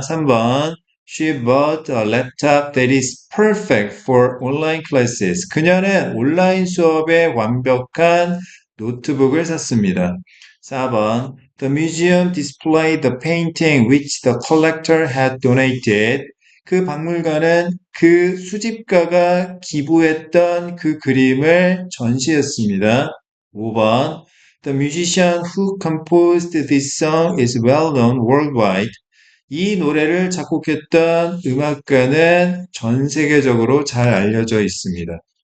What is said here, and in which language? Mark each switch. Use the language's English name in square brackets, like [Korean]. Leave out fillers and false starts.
[English] 3번, She bought a laptop that is perfect for online classes. [Korean] 그녀는 온라인 수업에 완벽한 노트북을 샀습니다. [English] 4번, The museum displayed the painting which the collector had donated. [Korean] 그 박물관은 그 수집가가 기부했던 그 그림을 전시했습니다. [English] 5번, The musician who composed this song is well known worldwide. [Korean] 이 노래를 작곡했던 음악가는 전 세계적으로 잘 알려져 있습니다.